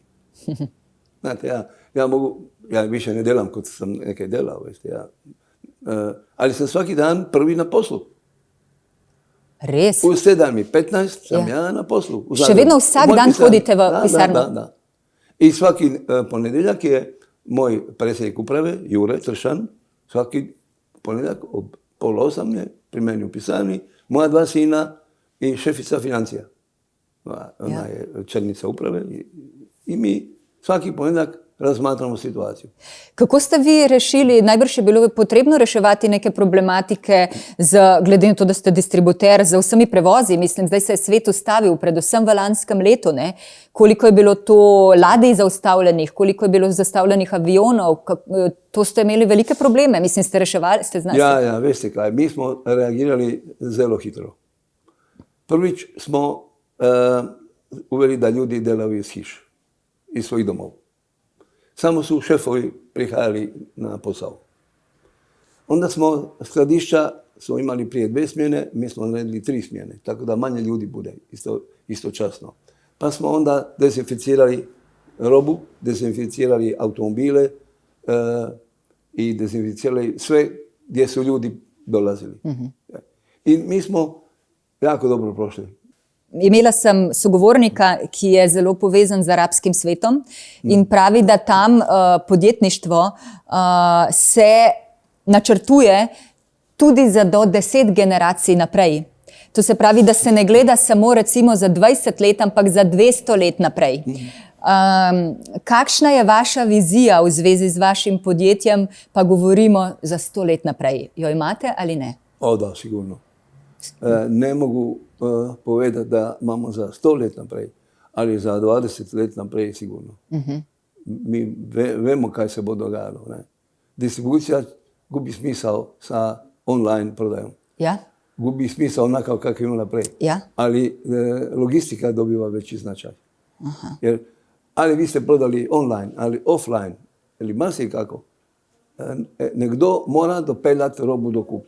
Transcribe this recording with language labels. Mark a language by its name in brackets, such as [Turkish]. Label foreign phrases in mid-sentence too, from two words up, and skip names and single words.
[Croatian] Znate, ja više ne delam kot sam nekaj delao, ali sam svaki dan prvi na poslu. [Slovenian] Res? [Croatian] U 7:15 sam ja na poslu. [Slovenian] Še vedno vsak dan hodite v pisarno? [Croatian] Da. I svaki ponedjeljak je moj predsjednik uprave, Jure Tršan, svaki ponedjeljak ob 7:30 je pri meni u pisarni, moja 2 sina i šefica financija. Ona je čelnica uprave i mi svaki ponedjeljak razmatramo situaciju. [Slovenian] Kako ste vi rešili, najbrž je bilo potrebno reševati neke problematike, glede na to, da ste distributer z vsemi prevozi, mislim, zdaj se je svet ustavil, predvsem v lanskem letu, ne? Koliko je bilo to ladij zaustavljenih, koliko je bilo zaustavljenih avionov, to ste imeli velike probleme, mislim, ste reševali, ste znali? Ja, veste kaj, mi smo reagirali zelo hitro. [Croatian] Prvič smo uveli da ljudi delaju iz hiš, iz svojih domov. Samo su šefovi prihajali na posao. Onda smo skladišća imali prije 2 smjene, mi smo naredili 3 smjene, tako da manje ljudi bude isto časno. Pa smo onda dezinficirali robu, dezinficirali automobile i dezinficirali sve gdje su ljudi dolazili. I mi smo jako dobro prošli. [Slovenian] Imela sem sogovornika, ki je zelo povezan z arabskim svetom in pravi, da tam podjetništvo se načrtuje tudi za do 10 generacij naprej. To se pravi, da se ne gleda samo recimo za 20 let, ampak za 200 let naprej. Kakšna je vaša vizija v zvezi z vašim podjetjem, pa govorimo za 100 let naprej? Jo imate ali ne? [Croatian] Da, sigurno. Ne mogu povedati da imamo za 100 let naprej, ali za 20 let naprej sigurno. [Slovenian] Mi vemo kaj se bo dogajalo. Ne? [Croatian] Distribucija gubi smisao sa online prodajom. [Slovenian] Ja? [Croatian] Gubi smisao onakav kakav imala prej. [Slovenian] Ja? [Croatian] Ali logistika dobiva veći značaj. Jer, ali vi ste prodali online, ali offline, ili marsikako, nekdo mora dopeljati robu do kupca.